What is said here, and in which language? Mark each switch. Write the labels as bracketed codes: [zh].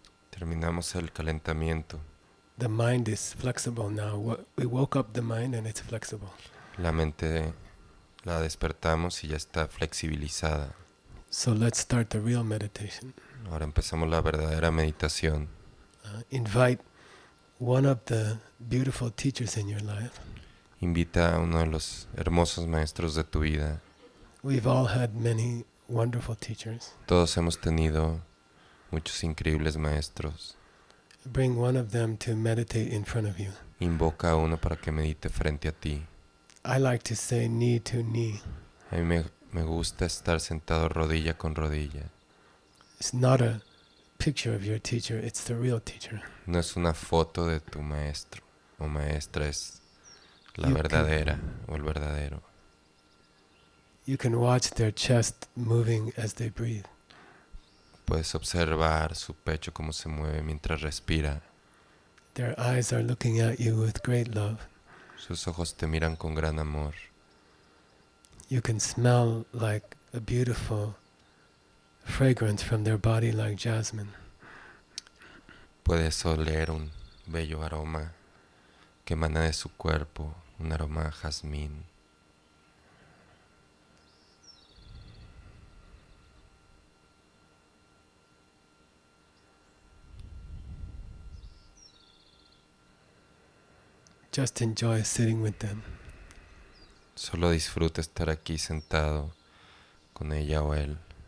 [es] Terminamos el calentamiento. [en] The mind is flexible now. We woke up the mind and it's flexible. [es] La mente la despertamos y ya está flexibilizada. [en] So let's start the real meditation. [es] Ahora empezamos la verdadera meditación. [en] Invite one of the beautiful teachers in your life. [es] Invita a uno de los hermosos maestros de tu vida. [en] We've all had many wonderful teachers. [es] Todos hemos tenido muchos increíbles maestros. [en] Bring one of them to meditate in front of you. [es] Invoca a uno para que medite frente a ti. [en] I like to say knee to knee. [es] A mí me gusta estar sentado rodilla con rodilla. [en] It's not a picture of your teacher, it's the real teacher. [es] No es una foto de tu maestro o maestra, es la [en] You [es] verdadera o el verdadero. [en] You can watch their chest moving as they breathe. [es] Puedes observar su pecho cómo se mueve mientras respira. [en] Their eyes are looking at you with great love. [es] Sus ojos te miran con gran amor. [en] You can smell like a beautiful fragrance from their body like jasmine. [es] Puedes oler un bello aroma que emana de su cuerpo, un aroma a jazmín. [en] Just enjoy sitting with them. [es] Solo disfruta estar aquí sentado con ella o él.